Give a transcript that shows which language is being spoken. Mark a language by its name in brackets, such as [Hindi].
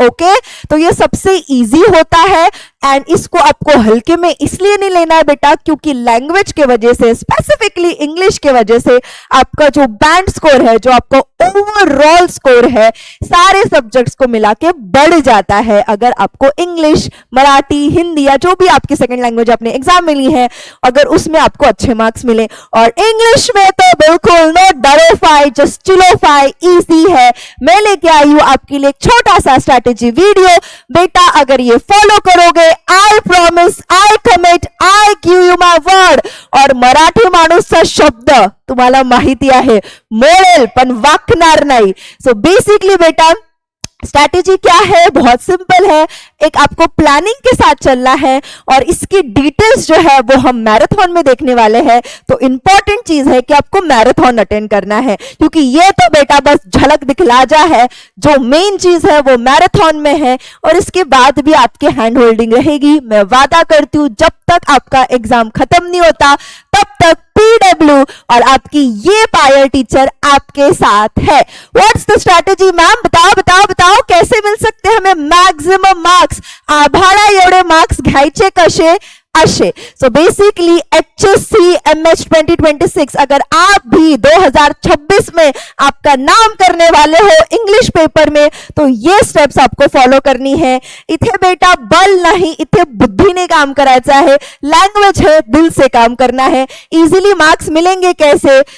[Hindi] Okay, तो ये सबसे इजी होता है एंड इसको आपको हल्के में इसलिए नहीं लेना है बेटा क्योंकि लैंग्वेज के वजह से, स्पेसिफिकली इंग्लिश के वजह से आपका जो बैंड स्कोर है, जो आपका ओवरऑल स्कोर है, सारे सब्जेक्ट्स को मिला के बढ़ जाता है अगर आपको इंग्लिश, मराठी, हिंदी या जो भी आपकी सेकंड लैंग्वेज आपने एग्जाम में ली है, अगर उसमें आपको अच्छे मार्क्स मिले। और इंग्लिश में तो बिल्कुल नो डरोफाई, जस्ट चिलोफाई, इजी है। मैं लेके आई हूं आपके लिए एक छोटा सा स्ट्रैटेजी वीडियो। बेटा अगर ये फॉलो करोगे, [English] I promise, I commit, I give you my word, [Marathi] और मराठी माणूसचा शब्द तुम्हाला माहिती आहे, मोळेल पण वाकणार नाही। [Hindi] सो बेसिकली बेटा स्ट्रैटेजी क्या है, बहुत सिंपल है। एक आपको प्लानिंग के साथ चलना है और इसकी डिटेल्स जो है वो हम मैराथन में देखने वाले हैं। तो इंपॉर्टेंट चीज है कि आपको मैराथन अटेंड करना है, क्योंकि ये तो बेटा बस झलक दिखला जा है, जो मेन चीज है वो मैराथन में है। और इसके बाद भी आपके हैंड होल्डिंग रहेगी। मैं वादा करती हूं जब तक आपका एग्जाम खत्म नहीं होता तब तक पीडब्ल्यू और आपकी ये पायल टीचर आपके साथ है। [English] what's the strategy ma'am, [Hindi] बताओ बताओ बताओ, कैसे मिल सकते हैं हमें मैक्सिमम मार्क्स? [Marathi] आभाळा एवढे मार्क्स घ्यायचे कसे? अशे। [Hindi] सो बेसिकली HSC MH 2026 अगर आप भी 2026 में आपका नाम करने वाले हो इंग्लिश पेपर में, तो ये स्टेप्स आपको फॉलो करनी है। [Marathi] इथे बेटा [Hindi] बल नहीं, [Marathi] इथे बुद्धीने काम करायचा है। [Hindi] लैंग्वेज है, दिल से काम करना है। इजीली मार्क्स मिलेंगे कैसे?